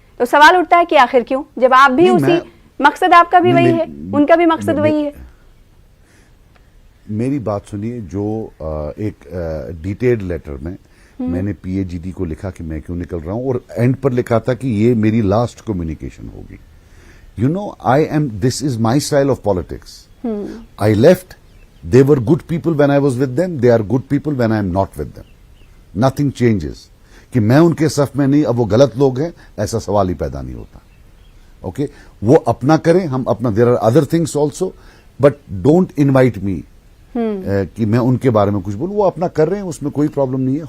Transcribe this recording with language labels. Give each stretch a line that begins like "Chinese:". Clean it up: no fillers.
Urdu: تو سوال اٹھتا ہے کہ آخر کیوں جب آپ بھی اسی مقصد آپ کا بھی وہی ہے ان کا بھی مقصد وہی ہے. میری بات سنیے. جو ایک ڈیٹیلڈ لیٹر میں نے پی اے جی ڈی کو لکھا کہ میں کیوں نکل رہا ہوں اور اینڈ پر لکھا تھا کہ یہ میری لاسٹ کمیونیکیشن ہوگی.
English: You know, this is my style of politics. I left, they were good people when I was with them, they are good people when I am not with them. Nothing changes.
Urdu: کہ میں ان کے صف میں نہیں اب وہ غلط لوگ ہیں ایسا سوال ہی پیدا نہیں ہوتا. اوکے وہ اپنا کریں ہم اپنا.
English: there are other things also but don't invite me
Urdu: کہ میں ان کے بارے میں کچھ بولوں. وہ اپنا کر رہے ہیں اس میں کوئی پرابلم نہیں ہے.